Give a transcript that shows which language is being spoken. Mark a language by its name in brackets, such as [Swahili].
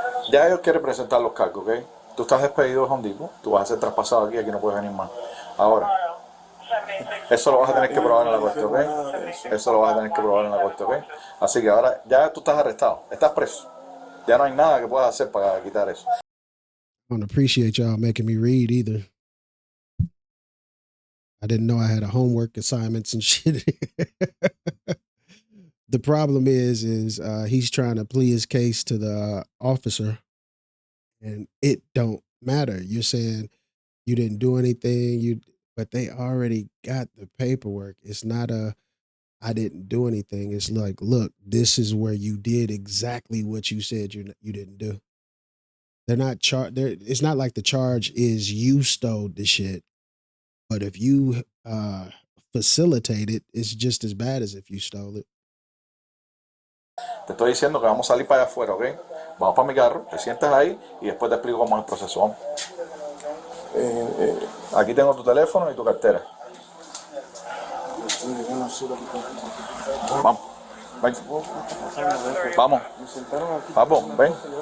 [Spanish] Ya ellos quieren presentar los cargos, ¿ok? Tú estás despedido de Home Depot, tú vas a ser traspasado aquí no puedes venir más. Ahora, eso lo vas a tener que probar en la corte, ¿ok? Eso lo vas a tener que probar en la corte, ¿ok? Así que ahora ya tú estás arrestado, estás preso. Ya no hay nada que puedas hacer para quitar eso. [English] I don't appreciate y'all making me read either. I didn't know I had a homework assignments and shit. The problem is he's trying to plead his case to the officer, and it don't matter. You're saying you didn't do anything, but they already got the paperwork. It's not I didn't do anything. It's like, look, this is where you did exactly what you said you didn't do. They're not it's not like the charge is you stole the shit, but if you facilitate it, it's just as bad as if you stole it. [Spanish] Te estoy diciendo que vamos a salir para allá afuera, ¿ok? Vamos para mi carro, te sientas ahí y después te explico cómo es el proceso. Vamos. Aquí tengo tu teléfono y tu cartera. Vamos. Ven. Vamos. Vamos, ven.